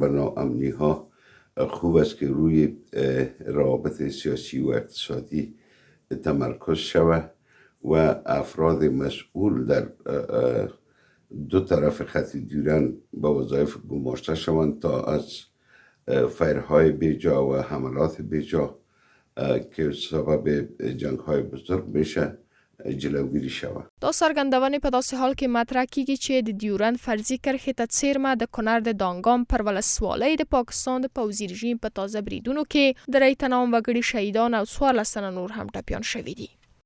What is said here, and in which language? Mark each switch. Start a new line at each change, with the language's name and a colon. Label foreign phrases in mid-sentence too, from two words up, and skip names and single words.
Persian: به ناامنی ها خوب است که روی روابط سیاسی و اقتصادی تمرکز شود و افراد مسئول در دو طرف خط دیورن به وظایف گماشته شوند تا از فیرهای بیجا و حملات بیجا که سبب جنگ‌های بزرگ میشه جلوگیری شود.
Pashto: دا څرګندونې په داسې حال کې مطرح کیږي چې د دیورن فرضي کرښې ته څیرمه د کنړ د دانګام پر ولسوالۍ د پاکستان د پوځي رژیم په تازه بریدونو کې 3 تنه وګړي شهیدان او 14 تنه نور هم ټپیان شوي دي.